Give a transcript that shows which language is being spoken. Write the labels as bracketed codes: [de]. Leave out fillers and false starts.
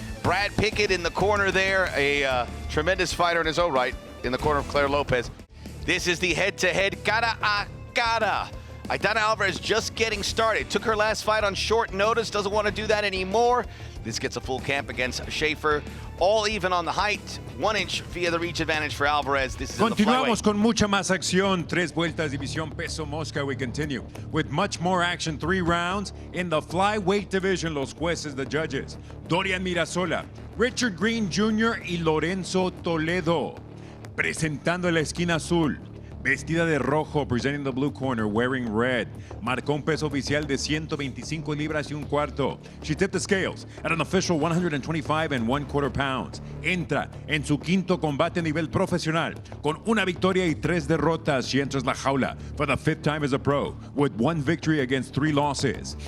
[en] Brad Pickett in the corner there, a tremendous fighter in his own right, in the corner of Claire Lopez. This is the head-to-head [es] cara a cara. [en] Aitana Alvarez just getting started. Took her last fight on short notice, doesn't want to do that anymore. This gets a full camp against Schaefer. All even on the height, 1 inch via the reach advantage for Alvarez. This is [es] Continuamos con mucha más acción. 3 vueltas, división peso mosca. [en] We continue with much more action. 3 rounds in the flyweight division. [es] Los jueces, [en] the judges, Dorian Mirasola, Richard Green Jr. [es] y Lorenzo Toledo. Presentando la esquina azul, vestida de rojo, [en] presenting the blue corner, wearing red. [es] Marcó un peso oficial de 125 libras y un cuarto. [en] She tipped the scales at an official 125 1/4 pounds. [es] Entra en su quinto combate a nivel profesional con una victoria y 3 derrotas. [en] She enters la jaula for the 5th time as a pro with 1 victory against 3 losses.